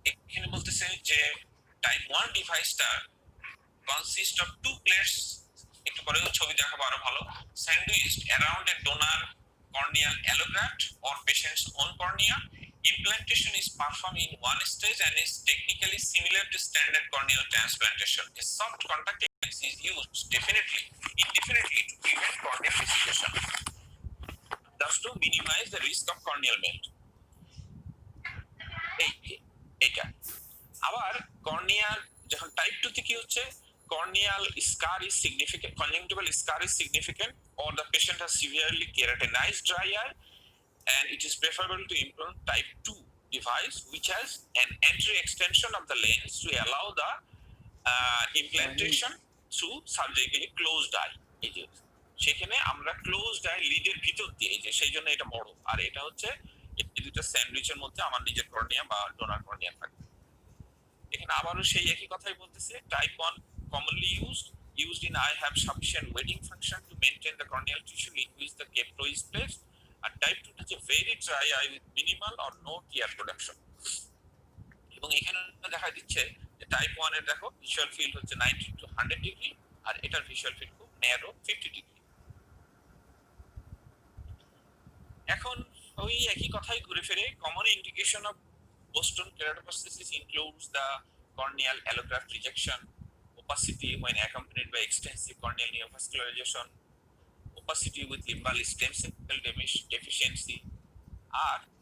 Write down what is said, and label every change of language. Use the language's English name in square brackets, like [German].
[English] এখানে বলতেছে যে টাইপ 1 ডিভাইসটা কনসিস্ট অফ টু প্লেটস, একটু পরে ছবি দেখাবো আরো ভালো, sandwiched around a donor corneal allograft or patient's own cornea. Implantation is performed in one stage and is technically similar to standard corneal transplantation. A soft contact lens is used indefinitely to prevent corneal desiccation, thus to minimize the risk of corneal melt. এইটা আবার corneal যখন type 2 তে কি হচ্ছে, corneal scar is significant, conjunctival scar is significant, or the patient has severely keratinized dry eye, and it is preferable to implant type 2 device which has an entry extension of the lens to allow the implantation through surgically closed eye। [Bangla] এই যে সেখানে আমরা closed I লিডের ভিতর দিয়ে, যে সেই জন্য এটা বড়, আর এটা হচ্ছে এই দুটো স্যান্ডউইচের মধ্যে আমার নিজের কর্নিয়া বা ডোনার কর্নিয়া থাকবে। [English] এখানে আবারও সেই একই কথাই বলতেছে, type 1 commonly used in eye have sufficient weighting function to maintain the corneal tissue in which the capro is placed, আর টাইপ 2 হচ্ছে very dry eye with minimal or no tear production। [Bangla] এবং এখানে দেখা দিচ্ছে যে type 1 এর দেখো visual field হচ্ছে 90 to 100 degree, আর এটার ভিজুয়াল ফিল্ড খুব ন্যারো 50 ডিগ্রি। [English] এখন ওই একই কথাই ঘুরে ফিরে, common indication of Boston keratoconstructive includes the corneal allograft rejection, opacity when accompanied by extensive corneal neovascularization, opacity with limbal stem cell deficiency, or